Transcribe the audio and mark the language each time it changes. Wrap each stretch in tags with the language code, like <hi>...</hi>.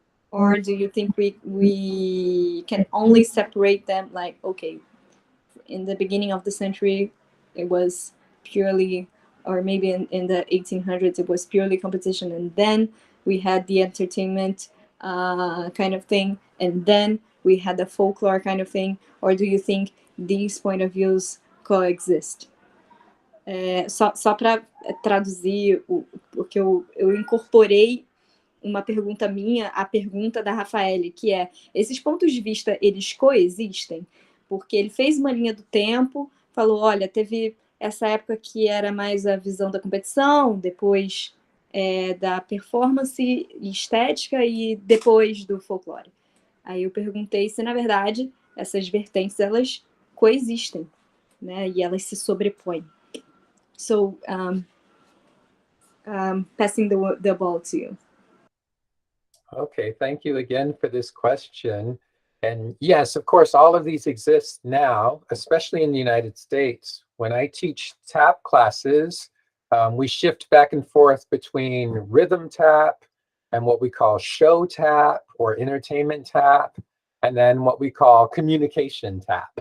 <en>Or do you think we can only separate them, like, okay, in the beginning of the century, it was purely, or maybe in the 1800s, it was purely competition, and then we had the entertainment kind of thing, and then we had the folklore kind of thing? Or do you think these point of views coexist?</en> <pt>Só para traduzir o que eu incorporei uma pergunta minha, a pergunta da Rafaeli, que é: esses pontos de vista, eles coexistem? Porque ele fez uma linha do tempo, falou, olha, teve essa época que era mais a visão da competição, depois da performance e estética, e depois do folclore. Aí eu perguntei se, na verdade, essas vertentes, elas coexistem, né? E elas se sobrepõem.</pt> <en>So, passing the ball to you. Okay, thank you again for this question. And yes, of course, all of these exist now, especially in the United States. When I teach tap classes, we shift back and forth between rhythm tap and what we call show tap or entertainment tap, and then what we call communication tap.</en>